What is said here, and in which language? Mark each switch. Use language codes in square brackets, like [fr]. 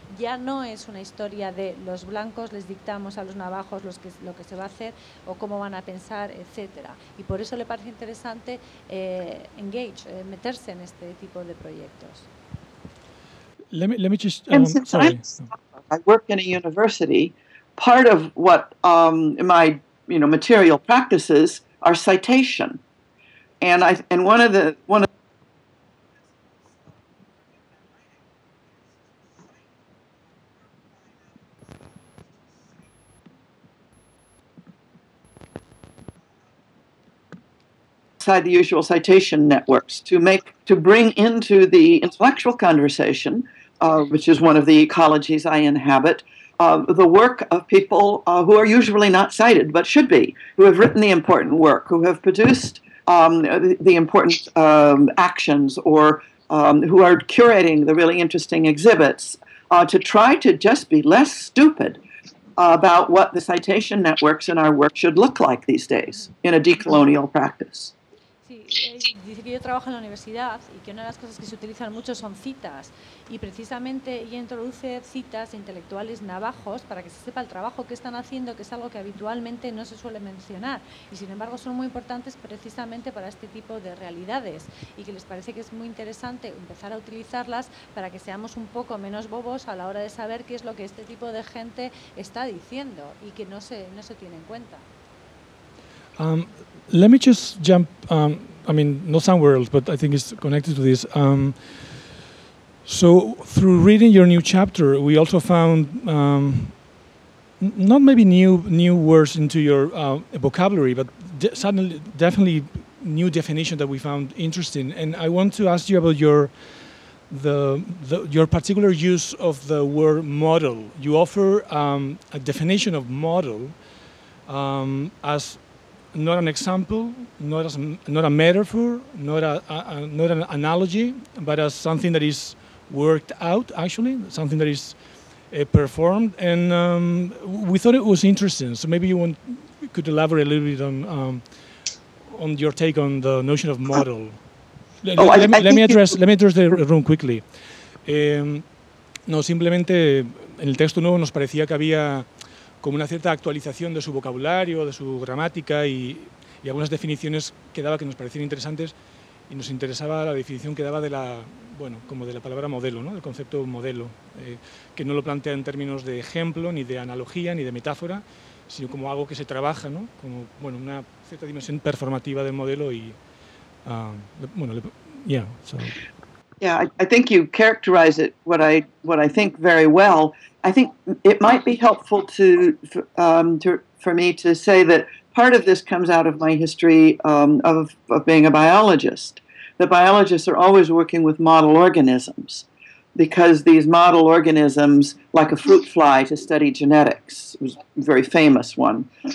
[es] Ya no es una historia de los blancos les dictamos a los navajos lo que se va a hacer o cómo van a pensar, etcétera. Y por eso le parece interesante meterse en este tipo de proyectos. [en] Let me just. I work in a university. Part of what my material practices are citation, and one of the outside the usual citation networks to bring into the intellectual conversation, which is one of the ecologies I inhabit, the work of people who are usually not cited but should be, who have written the important work, who have produced the important actions, or who are curating the really interesting exhibits, to try to just be less stupid about what the citation networks in our work should look like these days in a decolonial practice. [es] Dice que yo trabajo en la universidad y que una de las cosas que se utilizan mucho son citas y precisamente ella introduce citas intelectuales navajos para que se sepa el trabajo que están haciendo, que es algo que habitualmente no se suele mencionar y sin embargo son muy importantes precisamente para este tipo de realidades y que les parece que es muy interesante empezar a utilizarlas para que seamos un poco menos bobos a la hora de saber qué es lo que este tipo de gente está diciendo y que no se tiene en cuenta. [en] Let me just jump, not somewhere else, but I think it's connected to this. So through reading your new chapter, we also found not maybe new words into your vocabulary, but definitely new definition that we found interesting. And I want to ask you about your particular use of the word model. You offer a definition of model as not an example, not a metaphor, not an analogy, but as something that is worked out, actually, something that is performed. And we thought it was interesting. So maybe you could elaborate a little bit on your take on the notion of model. Let me address the room quickly. [es] No, simplemente en el texto nuevo nos parecía que había como una cierta actualización de su vocabulario, de su gramática y algunas definiciones que daba que nos parecían interesantes y nos interesaba la definición que daba de la, bueno, como de la palabra modelo, ¿no? El concepto modelo, que no lo plantea en términos de ejemplo, ni de analogía, ni de metáfora, sino como algo que se trabaja, ¿no? Como, bueno, una cierta dimensión performativa del modelo y, bueno, [en] yeah, so. Yeah, I think you characterize it what I think very well. I think it might be helpful for me to say that part of this comes out of my history of being a biologist. The biologists are always working with model organisms because these model organisms, like a fruit fly to study genetics, was a very famous one.